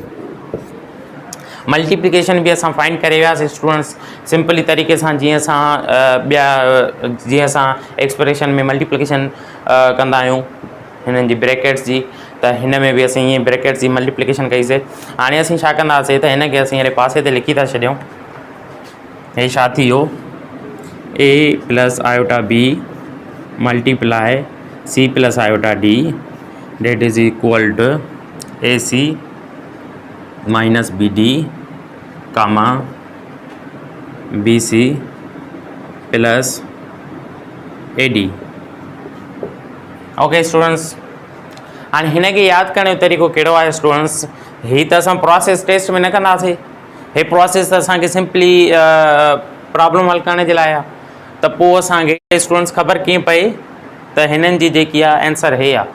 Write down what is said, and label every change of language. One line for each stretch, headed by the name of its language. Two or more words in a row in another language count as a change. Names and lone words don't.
Sindhi: मल्टीप्लिकेशन भी असां फाइंड करे वियासीं
English: students simply
Sindhi: तरीक़े सां, जीअं असां एक्सप्रेशन में मल्टीप्लिकेशन कंदा आहियूं हिननि जी ब्रैकेट्स जी, त हिन में भी असीं ईअं ब्रैकेट्स जी मल्टीप्लिकेशन कईसीं। हाणे असीं छा कंदासीं त हिन खे असीं अहिड़े पासे ते लिखी था छॾियूं। हे छा थी वियो,
English: A plus iota B multiply C plus iota D that is equal to AC minus BD comma BC plus AD. OK students,
Sindhi: हाणे हिन खे यादि करण जो तरीक़ो कहिड़ो आहे स्टूडेंट्स, ही त असां
English: process test
Sindhi: में न कंदासीं, हे प्रोसेस त असांखे
English: simply problem
Sindhi: हल करण जे लाइ आहे। त पोइ असांखे स्टूडेंट्स ख़बर कीअं पए त हिननि जी जेकी आहे आंसर हे आहे।